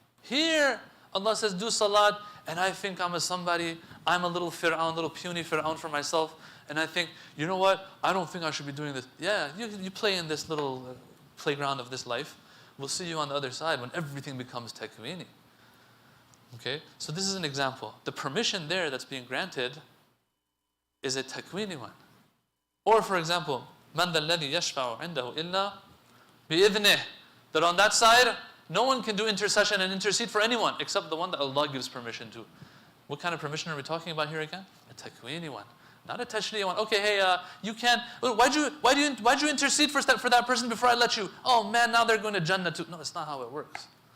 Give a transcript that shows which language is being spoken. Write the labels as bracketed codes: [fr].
[en] Here, Allah says, do salat, and I think I'm a little Fir'aun, little puny Fir'aun for myself, and I think, you know what, I don't think I should be doing this. Yeah, you play in this little playground of this life. We'll see you on the other side when everything becomes takweeni. Okay, so this is an example. The permission there that's being granted is a takweeni one. Or for example, [ar] مَنْ ذَا الَّذِي يَشْفَعُ عِنْدَهُ إِلَّا بِإِذْنِهِ. [en] That on that side, no one can do intercession and intercede for anyone except the one that Allah gives permission to. What kind of permission are we talking about here again? A takweeni one, not a tashri'i one. Okay, hey, you can't. Why'd you intercede for that person before I let you? Oh man, now they're going to Jannah too. No, that's not how it works.